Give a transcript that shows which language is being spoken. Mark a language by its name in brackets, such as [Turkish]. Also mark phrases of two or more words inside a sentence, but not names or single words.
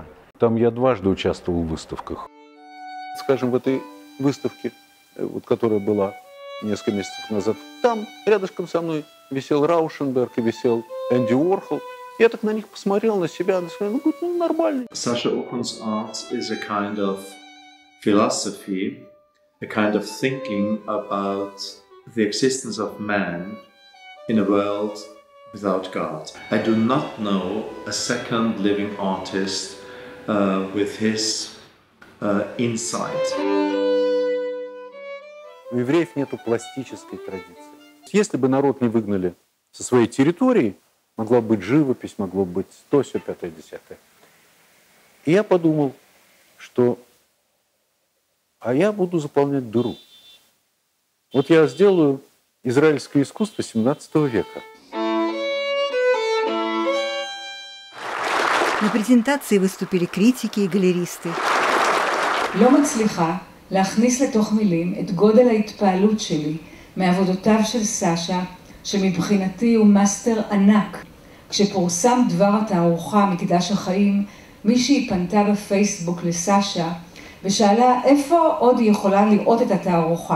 [Russian] Там я дважды участвовал в выставках. Скажем, в этой выставке, вот, которая была несколько месяцев назад, там рядышком со мной висел Раушенберг и висел Энди Уорхол. Я так на них посмотрел, на себя, ну нормально. [English] Sasha Okun's art is a kind of philosophy, a kind of thinking about the existence of man in a world without God. I do not know a second living artist with his insight. [Russian] У евреев нету пластической традиции. Если бы народ не выгнали со своей территории, могла быть живопись, могло быть то, сё, пятое, десятое. И я подумал, что я буду заполнять дыру. Вот я сделаю израильское искусство XVII века. На презентации выступили критики и галеристы. [Hebrew] לא מצליחה להכניס לתוך מילים את גודל ההתפעלות שלי מעבודותיו של סשה, שמבחינתי הוא מאסטר ענק. כשפורסם דבר התערוכה מקדש החיים, מישהי פנתה בפייסבוק לסשה ושאלה איפה עוד היא יכולה לראות את התערוכה.